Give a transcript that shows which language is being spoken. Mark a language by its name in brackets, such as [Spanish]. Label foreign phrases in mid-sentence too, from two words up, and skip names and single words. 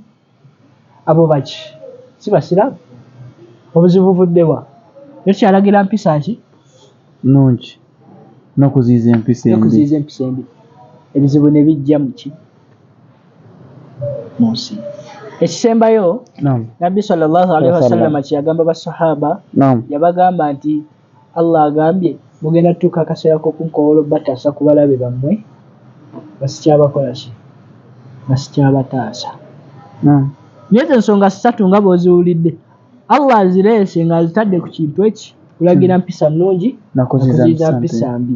[Ganda] Abo baki si basiraamu? Obuzibu buvuddewa ekyalagira mpisa ki nungi n'okuziyiza empisa embi. Ebizibu ne bijja muki mu nsi. Ekisembayo Nabbi [Arabic] صلى الله عليه وسلم [Ganda] kyeyagamba basahaba yabagamba nti Allah agambye mugenda tuuka akaseera k'okunkowola bataasa ku balabe bammwe basikyabakola ki basikyabatasa. Yezo ensonga ssatu nga bw'oziwulidde Allah azireese ng'azitadde ku kintu eki kulagira mpisa nnungi nakuziyiza mpisa mbi.